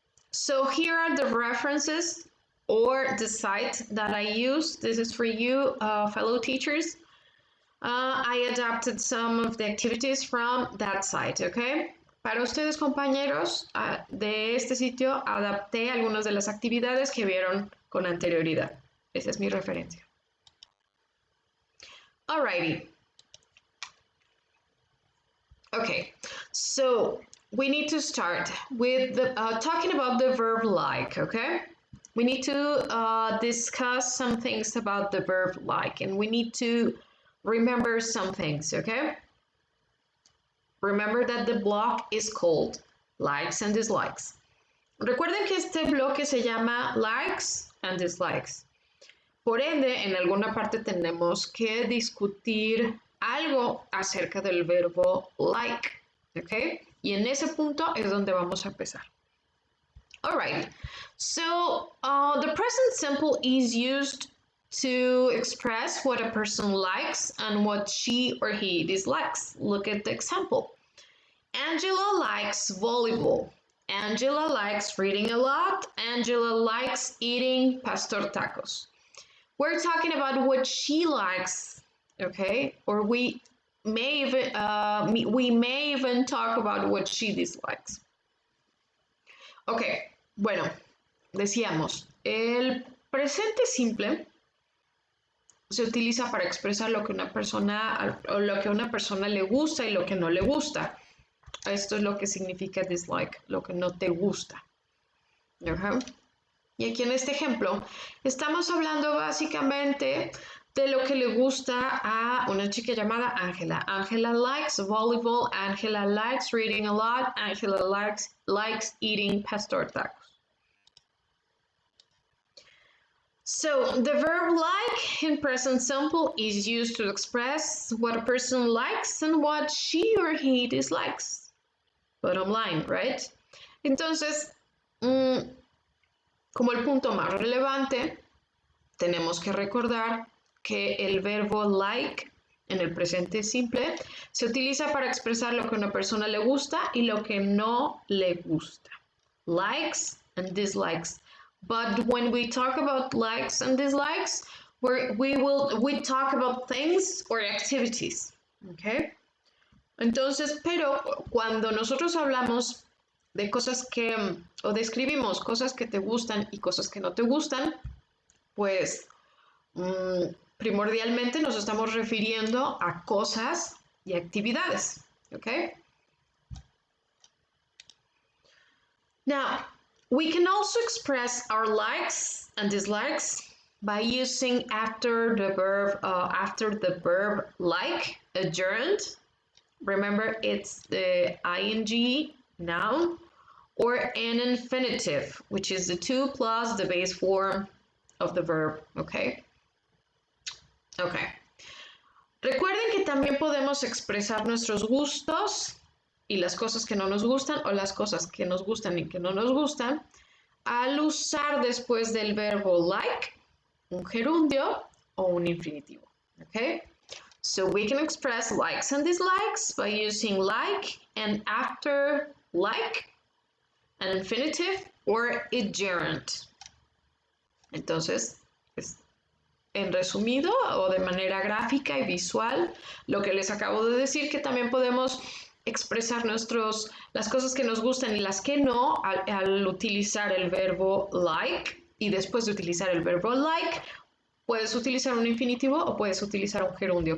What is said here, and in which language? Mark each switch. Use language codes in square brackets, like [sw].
[en] So here are the references or the site that I use. This is for you, fellow teachers. I adapted some of the activities from that site, okay? [es] Para ustedes, compañeros, de este sitio adapté algunas de las actividades que vieron con anterioridad. Esa es mi referencia. [en] Alrighty. Okay, so we need to start with the, talking about the verb like, okay? We need to discuss some things about the verb like, and we need to remember some things, okay? Remember that the block is called likes and dislikes. [es] Recuerden que este bloque se llama likes and dislikes. Por ende, en alguna parte tenemos que discutir algo acerca del verbo like, ¿ok? Y en ese punto es donde vamos a empezar. [en] All right, so the present simple is used to express what a person likes and what she or he dislikes. Look at the example. Angela likes volleyball. Angela likes reading a lot. Angela likes eating pastor tacos. We're talking about what she likes, okay? Or we may even talk about what she dislikes. [es] Ok, bueno, decíamos, el presente simple se utiliza para expresar lo que una persona o lo que a una persona le gusta y lo que no le gusta. Esto es lo que significa dislike, lo que no te gusta. ¿Okay? Y aquí en este ejemplo estamos hablando básicamente de lo que le gusta a una chica llamada Angela. [en] Angela likes volleyball, Angela likes reading a lot, Angela likes eating pastor tacos. So the verb like in present simple is used to express what a person likes and what she or he dislikes. Bottom line, right? [es] Entonces, como el punto más relevante, tenemos que recordar que el verbo like en el presente simple se utiliza para expresar lo que a una persona le gusta y lo que no le gusta. [en] Likes and dislikes. But when we talk about likes and dislikes, we talk about things or activities. Okay? [es] Entonces, pero cuando nosotros hablamos de cosas que, o describimos cosas que te gustan y cosas que no te gustan, pues primordialmente nos estamos refiriendo a cosas y actividades, ¿ok? [en] Now, we can also express our likes and dislikes by using after the verb like a gerund. Remember, it's the ing noun, or an infinitive, which is the to plus the base form of the verb, okay? Okay. [es] Recuerden que también podemos expresar nuestros gustos y las cosas que no nos gustan o las cosas que nos gustan y que no nos gustan al usar después del verbo like un gerundio o un infinitivo, okay? [en] So we can express likes and dislikes by using like and after like an infinitive or a gerund. [es] Entonces, pues, en resumido o de manera gráfica y visual, lo que les acabo de decir, que también podemos expresar las cosas que nos gustan y las que no al utilizar el verbo like, y después de utilizar el verbo like, puedes utilizar un infinitivo o puedes utilizar un gerundio.